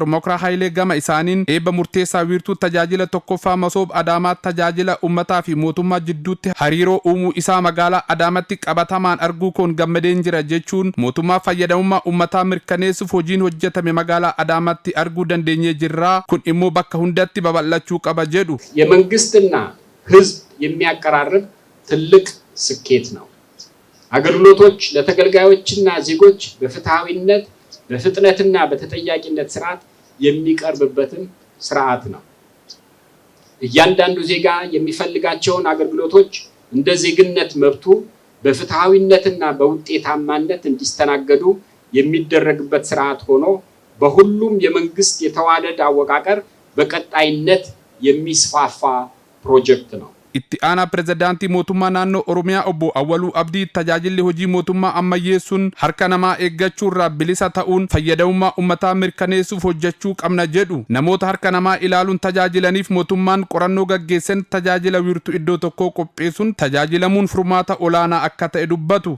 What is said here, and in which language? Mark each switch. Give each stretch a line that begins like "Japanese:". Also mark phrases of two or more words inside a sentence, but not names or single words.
Oromo: Mokraa Haayilee gama isaaniin eebba murteessaa wiirtuu tajaajila tokkoffaa masoob Adaamaa tajaajila uummataa fi mootummaa jidduutti hariiroo uumuu isaa magaalaa Adaamaatti qabatamaan arguu koon gammadeen jira jechuun mootummaa fayyadamummaa uummataa mirkaneessuuf hojiin hojjetame magaalaa Adaamaatti arguu dandeenye jirra kun immoo bakka hundatti babal'achuu qaba jedhu.
Amharic: የመንግስትና ህዝብ የሚያቀራርብ ትልቅ ስኬት ነው። አገልግሎቶች ለተገልጋዮችና ዜጎች በፍትሃዊነት በፍጥነትና በተጠያቂነት ስርዓት የሚቀርብበትን ስርዓት ነው። እያንዳንዱ ዜጋ የሚፈልጋቸውን አገልግሎቶች እንደ ዜግነት መብቱ በፍትሃዊነትና በውጤታማነት እንዲስተናገዱ የሚደረግበት ስርዓት ሆኖ በሁሉም የመንግስት የተዋለደ አወቃቀር በቀጣይነት የሚስፋፋ ፕሮጀክት ነው።
Oromo: itti aanaa pirezidaantii mootummaa naannoo Oromiyaa obbo Awwaluu Abdii tajaajilli hojii mootummaa ammayyeessuun harka namaa eeggachuurraa bilisa ta'uun fayyadamummaa uummataa mirkaneessuuf hojjechuu qabna jedhu. Namoota harka namaa ilaaluun tajaajilaniif mootummaan qorannoo gaggeessan tajaajila wiirtuu iddoo tokkoo qopheessuun tajaajilamuun furmaata olaanaa akka ta'e dubbatu.